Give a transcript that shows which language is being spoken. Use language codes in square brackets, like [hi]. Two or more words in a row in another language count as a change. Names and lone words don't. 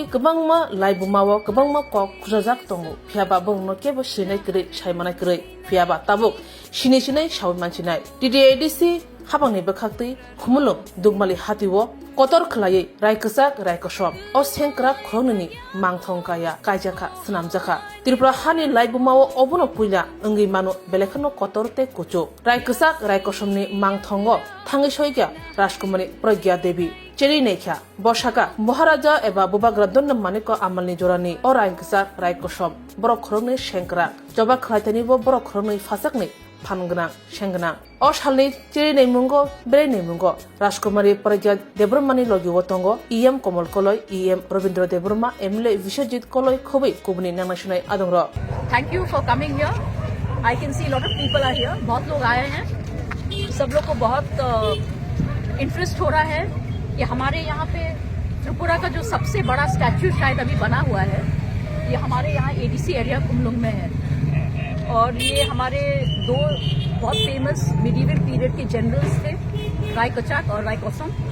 [trp] गोबांमा लाइबुमाव गोबांमा कक खुजाजाक दंगो फियाबा बंनो केबो सिनाय करै सायमानाय करै फियाबा ताबुक सिनै सावै मानसिनाय DDADC हाबांनि बखाक्तै खुमुलुं दुगमालि हातिवो कतर खलायै रायकोसाक रायकोसम ओ सेंग्रा खरगनैनि मांथंकाया कायजाखा सनामजाखा त्रिपुरा हानि लाइबुमाव अबनो पुइला अंगै मानु बेलेखनो कतरते कुचु रायकोसाक रायकोसमनि मांथंगो थाङै सयगा राजकुमारी प्रज्ञा देवी चेरी नेख्या बसाका महाराजा एबा बुबाग्रा दन्न मानिक आमलनि जरानि ओ रायकोसाक रायकोसम बरक खरगनै सेंग्रा जबा खलायतनिबो बरक खरगनै फासाकनै फानगना शेंगना ओ सालनि चेरी मुंगो बेरे मुंगो राजकुमारी प्रज्ञा देब्रह्मानि लगिवो तंगो EM कमल कलय EM रविंद्र देब्रह्मा MLA विश्वजित कलय खबै कुबनि नांनायसुनाय आदंर। [en] Thank you for coming here. I can see lot of people are here. [hi] बहुत लोग आए हैं। सब लोग को बहुत इंटरेस्ट हो रहा है कि हमारे यहाँ पे त्रिपुरा का जो सबसे बड़ा स्टैच्यू शायद अभी बना हुआ है ये हमारे यहाँ ADC एरिया कुमलुंग में है और ये हमारे दो बहुत फेमस [en] medieval period [hi] के जनरल्स थे रायकोचाक और रायकोसम।